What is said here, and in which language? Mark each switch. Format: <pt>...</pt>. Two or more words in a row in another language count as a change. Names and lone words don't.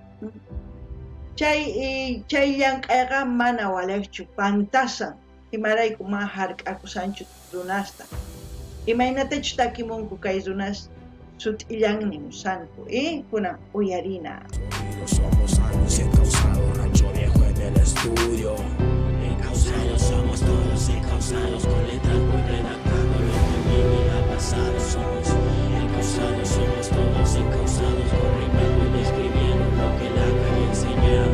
<qu>chay llank'ayqa mana waliqchu pantasan imarayku ma hark'akusanchu runasta imaynatachus takimunku kay runas sut'illanmi musanku kunan uyarina.</qu> <es>Somos años encausados, rancho viejo en el estudio. Encausados somos todos, encausados con letras muy redactando lo que en mi vida ha pasado. Somos encausados, somos todos encausados, corriendo y describiendo lo que la calle enseñado.</es>